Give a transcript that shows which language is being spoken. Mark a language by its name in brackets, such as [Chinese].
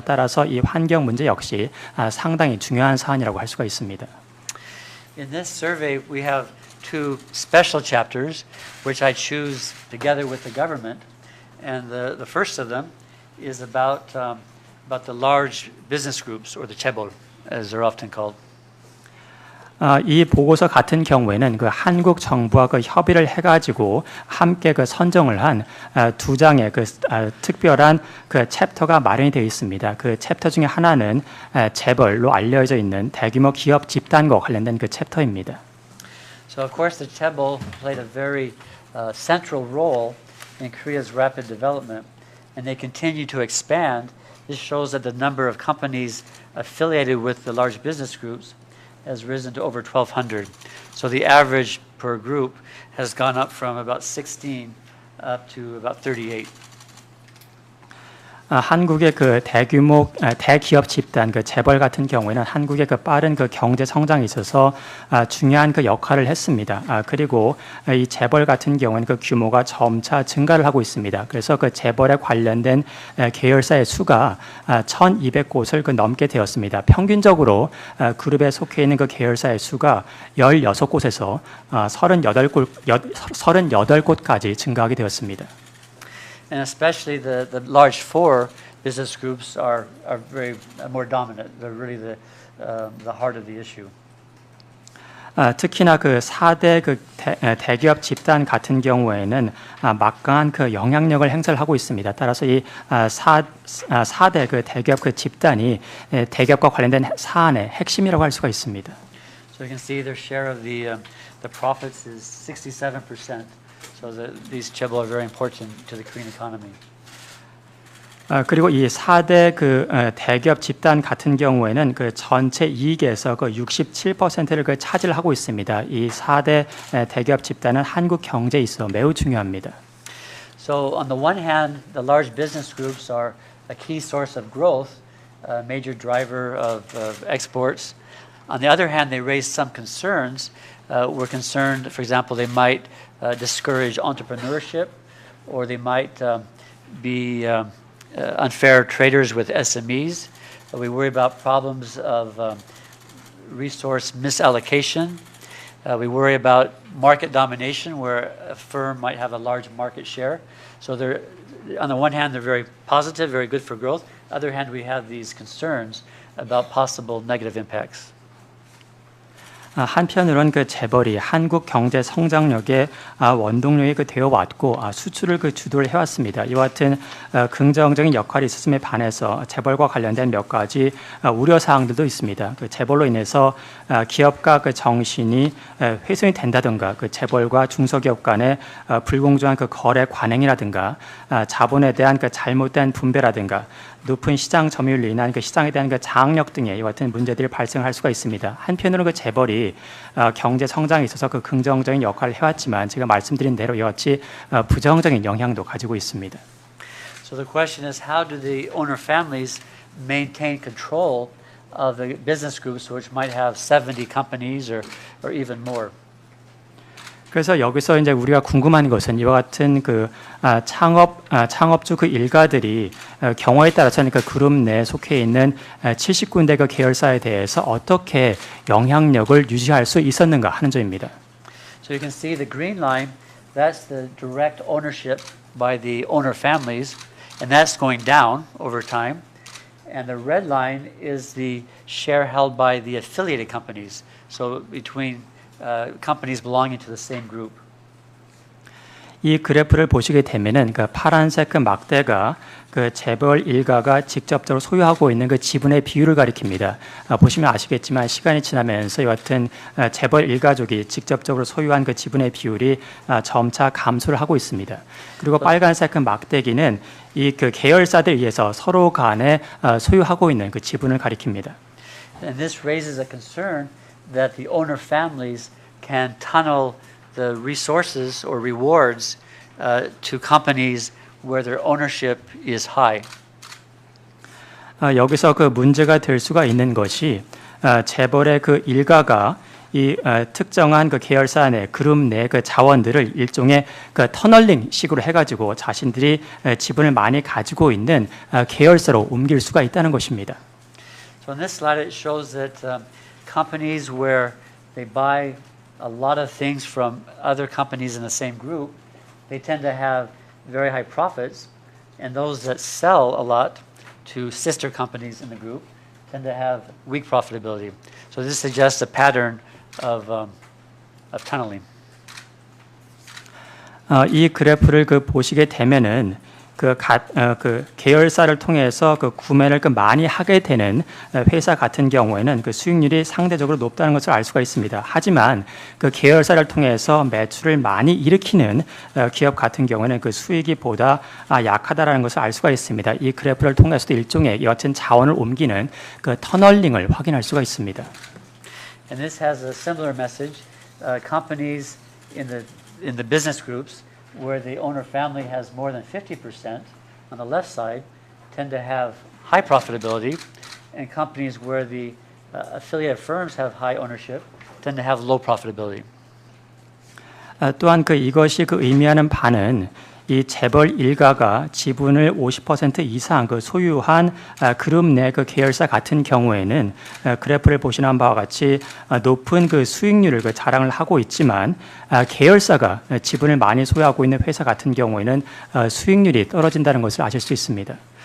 [Korean] 따라서 이 환경 문제 역시 상당히 중요한 사안이라고 할 수가 있습니다. [English] In this survey, we have 2 special chapters, which I choose together with the government. And the first of them is about the large business groups, or the chaebol, as they're often called. [Korean] 이 보고서 같은 경우에는 그 한국 정부와 그 협의를 해가지고 함께 그 선정을 한 2장의 그 특별한 그 챕터가 마련이 되어 있습니다. 그 챕터 중에 하나는 재벌로 알려져 있는 대규모 기업 집단과 관련된 그 챕터입니다. [English] So of course the chaebol played a very central role in Korea's rapid development, and they continue to expand. This shows that the number of companies affiliated with the large business groups has risen to over 1,200. So the average per group has gone up from about 16 up to about 38. [Korean] 한국의 그 대규모 대기업 집단 그 재벌 같은 경우에는 한국의 그 빠른 그 경제 성장에 있어서 중요한 그 역할을 했습니다. 그리고 이 재벌 같은 경우는 그 규모가 점차 증가를 하고 있습니다. 그래서 그 재벌에 관련된 계열사의 수가 1,200곳을 그 넘게 되었습니다. 평균적으로 그룹에 속해 있는 그 계열사의 수가 16곳에서 38곳까지 증가하게 되었습니다. [English] And especially the large four business groups are very more dominant. They're really the heart of the issue. [Korean] 특히나 그 4대 그 대기업 집단 같은 경우에는 막강한 그 영향력을 행사를 하고 있습니다. 따라서 이 4대 그 대기업 그 집단이 대기업과 관련된 사안의 핵심이라고 할 수가 있습니다. [English] So you can see their share of the profits is 67%. So these chaebol are very important to the Korean economy. [Korean] 그리고 이 4대 그 대기업 집단 같은 경우에는 그 전체 이익에서 그 67%를 그 차지를 하고 있습니다. 이 4대 대기업 집단은 한국 경제에 있어 매우 중요합니다. [English] So on the one hand, the large business groups are a key source of growth, a major driver of exports. On the other hand, they raise some concerns. We're concerned, for example, they might discourage entrepreneurship, or they might be unfair traders with SMEs. We worry about problems of resource misallocation. We worry about market domination, where a firm might have a large market share. So they're, on the one hand, they're very positive, very good for growth. On the other hand, we have these concerns about possible negative impacts. [Korean] 한편으로는 그 재벌이 한국 경제 성장력의 원동력이 그 되어 왔고 수출을 그 주도를 해왔습니다. 이와 같은 긍정적인 역할이 있었음에 반해서 재벌과 관련된 몇 가지 우려 사항들도 있습니다. 그 재벌로 인해서 기업가 그 정신이 훼손이 된다든가, 그 재벌과 중소기업 간의 불공정한 그 거래 관행이라든가, 자본에 대한 그 잘못된 분배라든가, 높은 시장 점유율로 인한 그 시장에 대한 그 장악력 등의 이와 같은 문제들이 발생할 수가 있습니다. 한편으로 그 재벌이 경제 성장에 있어서 그 긍정적인 역할을 해왔지만 제가 말씀드린 대로 이와 같이 부정적인 영향도 가지고 있습니다. [English] So the question is, how do the owner families maintain control of the business groups, which might have 70 companies or even more? [Korean] 그래서 여기서 이제 우리가 궁금한 것은 이와 같은 그 창업주 그 일가들이 경우에 따라서는 그 그룹 내에 속해 있는 70군데 그 계열사에 대해서 어떻게 영향력을 유지할 수 있었는가 하는 점입니다. [English] So you can see the green line, that's the direct ownership by the owner families, and that's going down over time. And the red line is the share held by the affiliated companies. So between companies belonging to the same group. [Korean] 이 그래프를 보시게 되면은 그 파란색 그 막대가 그 재벌 일가가 직접적으로 소유하고 있는 그 지분의 비율을 가리킵니다. 보시면 아시겠지만 시간이 지나면서 이와 같은 재벌 일가족이 직접적으로 소유한 그 지분의 비율이 점차 감소를 하고 있습니다. 그리고 빨간색 그 막대기는 이 그 계열사들에 의해서 서로 간에 소유하고 있는 그 지분을 가리킵니다. [English] And this raises a concern that the owner families can tunnel the resources or rewards to companies where their ownership is high. [Korean] 여기서 그 문제가 될 수가 있는 것이 재벌의 그 일가가 이 특정한 그 계열사 내 그룹 내 그 자원들을 일종의 그 터널링 식으로 해가지고 자신들이 지분을 많이 가지고 있는 계열사로 옮길 수가 있다는 것입니다. [English] So in this slide, it shows that companies where they buy a lot of things from other companies in the same group, they tend to have very high profits, and those that sell a lot to sister companies in the group tend to have weak profitability. So this suggests a pattern of tunneling. [Korean] 이 그래프를 그 보시게 되면은 그 계열사를 통해서 그 구매를 그 많이 하게 되는 회사 같은 경우에는 그 수익률이 상대적으로 높다는 것을 알 수가 있습니다. 하지만 그 계열사를 통해서 매출을 많이 일으키는 기업 같은 경우에는 그 수익이 보다 약하다라는 것을 알 수가 있습니다. 이 그래프를 통해서도 일종의 여튼 자원을 옮기는 그 터널링을 확인할 수가 있습니다. [English] And this has a similar message. Companies in the business groups where the owner family has more than 50% on the left side, tend to have high profitability, and companies where the affiliate firms have high ownership tend to have low profitability. [Korean] 또한 이것이 의미하는 바는 이 재벌 일가가 지분을 50% 이상 소유한 그룹 내 계열사 같은 경우에는 그래프를 보시는 바와 같이 높은 수익률을 자랑을 하고 있지만 계열사가 지분을 많이 소유하고 있는 회사 같은 경우에는 수익률이 떨어진다는 것을 아실 수 있습니다.